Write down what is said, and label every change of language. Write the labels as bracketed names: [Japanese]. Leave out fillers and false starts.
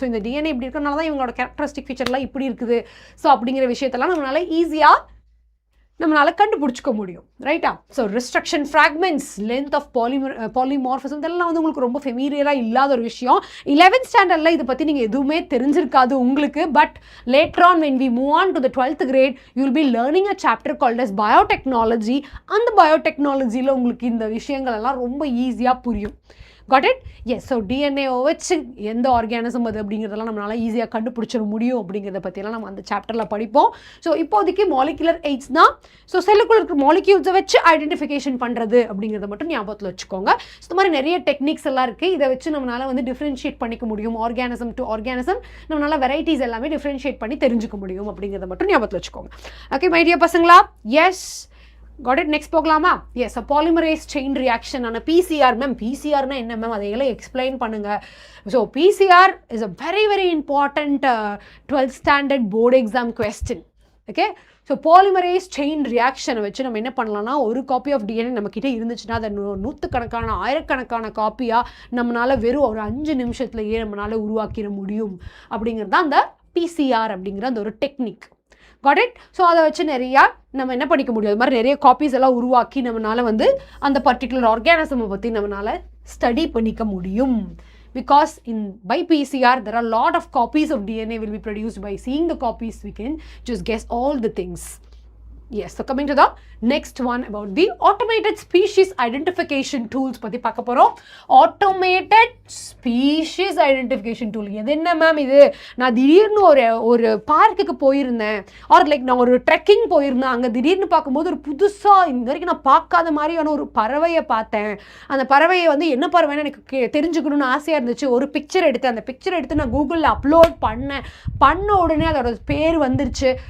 [Tamil] So இந்த DNA இப்படி இருக்கிறனால தான் இவங்களோட கேரக்டரிஸ்டிக் ஃபீச்சர்லாம் இப்படி இருக்குது. ஸோ அப்படிங்கிற விஷயத்தெல்லாம் நம்மளால ஈஸியாக நம்மளால் கண்டுபிடிச்சிக்க முடியும். ரைட்டா? So restriction fragments, length of polymorphism, இதெல்லாம் வந்து உங்களுக்கு ரொம்ப ஃபெமிலியராக இல்லாத ஒரு விஷயம். 11th ஸ்டாண்டர்டில் இதை பற்றி நீங்கள் எதுவுமே தெரிஞ்சிருக்காது உங்களுக்கு. [English] But later on when we move on to the 12th grade you will be learning a chapter called as biotechnology. [Tamil] அந்த பயோடெக்னாலஜியில் உங்களுக்கு இந்த விஷயங்கள் எல்லாம் ரொம்ப ஈஸியாக புரியும். [English] Got it? Yes. [Tamil] So DNA வச்சு எந்த ஆர்கானிசம் அது அப்படிங்கிறதெல்லாம் நம்மளால ஈஸியாக கண்டுபிடிச்சிட முடியும் அப்படிங்கிறத பற்றியெல்லாம் நம்ம அந்த சாப்டரில் படிப்போம். ஸோ இப்போதைக்கு மாலிகுலர் எய்ட்ஸ் தான். ஸோ செல்லுக்குள்ள இருக்கிற மாலிக்யூல்ஸை வச்சு ஐடென்டிஃபிகேஷன் பண்ணுறது அப்படிங்கிறத மட்டும் ஞாபகத்தில் வச்சுக்கோங்க. ஸோ இந்த மாதிரி நிறைய டெக்னிக்ஸ் எல்லாம் இருக்குது. இதை வச்சு நம்மளால் வந்து டிஃப்ரென்ஷியேட் பண்ணிக்க முடியும். ஆர்கானிசம் டு ஆர்கானிசம் நம்மளால் வெரைட்டிஸ் எல்லாமே டிஃப்ரென்ஷியேட் பண்ணி தெரிஞ்சுக்க முடியும் அப்படிங்கிறத மட்டும் ஞாபகத்தில் வச்சுக்கோங்க. [English] Okay my dear பசங்களா? Yes. Got it? Next போகலாமா? Yes, a polymerase chain reaction on a PCR. Ma'am, [Tamil] PCR na enna [English] ma'am? [Tamil] Adeyala explain pannunga. [English] So PCR is a very very important 12th standard board exam question. Okay? [Tamil] So polymerase chain reaction வச்சு நம்ம என்ன பண்ணலாம்னா ஒரு copy of DNA நம்ம கிட்ட இருந்துச்சுன்னா அதை நூற்றுக்கணக்கான ஆயிரக்கணக்கான காப்பியாக நம்மளால வெறும் ஒரு 5 நிமிஷத்துலயே நம்மளால உருவாக்கிட முடியும் அப்படிங்கிறது தான் அந்த PCR அப்படிங்கிற அந்த ஒரு டெக்னிக். Got it? ஸோ அதை வச்சு நிறையா நம்ம என்ன பண்ணிக்க முடியும், அது மாதிரி நிறைய காப்பீஸ் எல்லாம் உருவாக்கி நம்மளால வந்து அந்த பர்டிகுலர் ஆர்கானிசமை பற்றி நம்மளால ஸ்டடி பண்ணிக்க முடியும். [English] Because by PCR there are a lot of copies of DNA will be produced. By seeing the copies we can just guess all the things. Yes, so coming to the next one about the automated species identification tools [Tamil] பத்தி பார்க்க போறோம். [English] automated species identification tool [Tamil] இது என்ன ma'am? இது நான் திடீர்னு ஒரு பார்க்குக்கு போயிருந்தேன், ஆர் லைக் நான் ஒரு ட்ரெக்கிங் போயிருந்தேன். அங்கே திடீர்னு பார்க்கும்போது ஒரு புதுசாக இந்த வரைக்கும் நான் பார்க்காத மாதிரியான ஒரு பறவையை பார்த்தேன். அந்த பறவையை வந்து என்ன பறவைன்னு எனக்கு தெரிஞ்சுக்கணும்னு ஆசையாக இருந்துச்சு. ஒரு பிக்சர் எடுத்து அந்த பிக்சர் எடுத்து நான் கூகுளில் அப்லோட் பண்ண உடனே அதோட பேர் வந்துருச்சு.